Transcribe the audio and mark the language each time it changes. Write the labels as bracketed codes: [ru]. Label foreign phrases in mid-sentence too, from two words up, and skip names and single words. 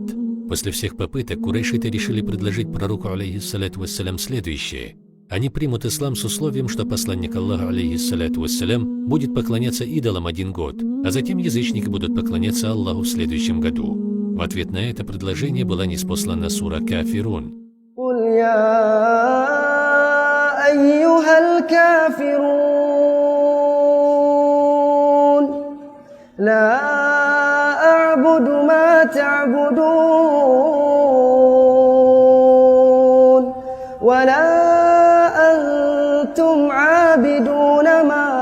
[ru] После всех попыток курайшиты решили предложить пророку, [ar] عليه الصلاة والسلام, [ru] следующее. Они примут ислам с условием, что посланник Аллаха, [ar] عليه الصلاة والسلام, [ru] будет поклоняться идолам 1 год, а затем язычники будут поклоняться Аллаху в следующем году. В ответ на это предложение была ниспослана сура Кафирун. [ar] قل يا أيها الكافرون لا أعبد ما تعبدون ولا أنتم عابدون ما